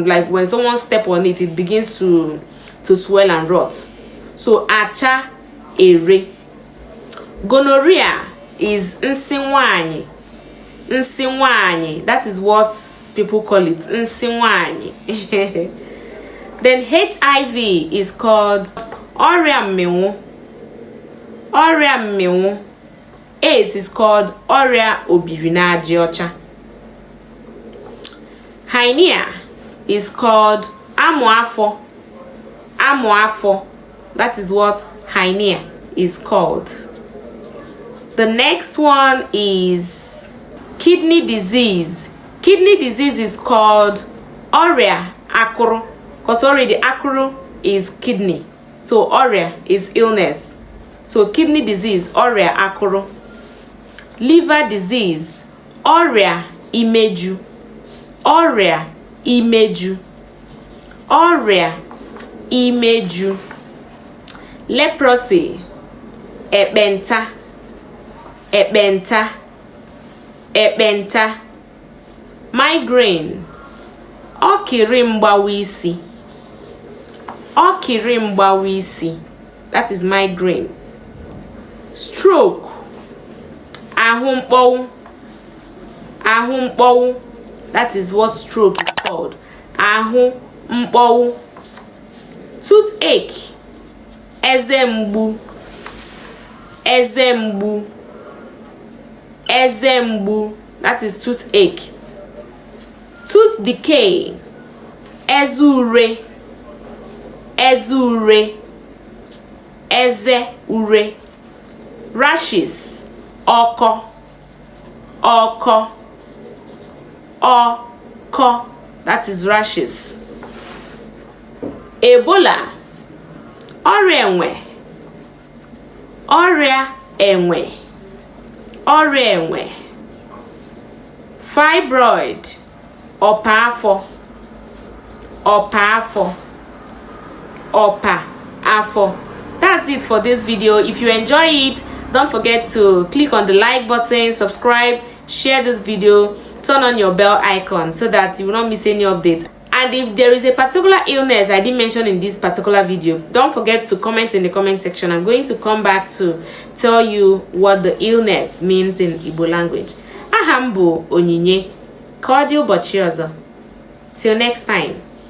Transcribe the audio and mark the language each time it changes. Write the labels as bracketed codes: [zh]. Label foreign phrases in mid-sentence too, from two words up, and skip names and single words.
[en] Like when someone step on it, it begins to swell and rot. [ig] So acha-ere. [en] Gonorrhea is nsinwanyi. [ig] Nsinwanyi. [en] That is what people call it. Nsinwanyi. Then HIV is called [ig] ọrịa mmịnwụ. Ọrịa mmịnwụ. [en] AIDS is called [ig] ọrịa obiri n'ajị ọcha. [en] Hernia is called amụafọ. [ig] Amụafọ. [en] That is what hernia is called. The next one is kidney disease. Kidney disease is called [ig] ọrịa akụrụ, [en] because already akụrụ is kidney, so ọrịa is illness. So kidney disease, [ig] ọrịa akụrụ. [en] Liver disease, [ig] ọrịa imeju. Ọrịa imeju. Ọrịa imeju. [en] Leprosy, ekpenta. [ig] Ekpenta. Ekpenta. Migraine, ọkịrị mgbawa isi. Ọkịrị mgbawa isi. [en] That is migraine. Stroke, [ig] ahụ mkpọnwụ. Ahụ mkpọnwụ. [en] That is what stroke is called. [ig] Ahụ mkpọnwụ. Toothache, eze mgbu. Eze mgbu. Eze mgbu. [en] That is toothache. Tooth decay, [ig] eze ure. Eze ure. Eze ure. Rashes, ọkọ. Ọkọ. Ọkọ. [en] That is rashes. [ig] Ebola, ọrịa enwe. Ọrịa enwe. Ọrịa enwe. Fibroid, ọpa afọ. Ọpa afọ. Ọpa afọ. [en] That's it for this video. If you enjoy it, don't forget to click on the like button, subscribe, share this video, turn on your bell icon so that you will not miss any updates. And if there is a particular illness I didn't mention in this particular video, don't forget to comment in the comment section. I'm going to come back to tell you what the illness means in Igbo language. [ig] Aha m bụ Onyinye. Ka ọ dị ụbọchị ọzọ. [en] Till next time.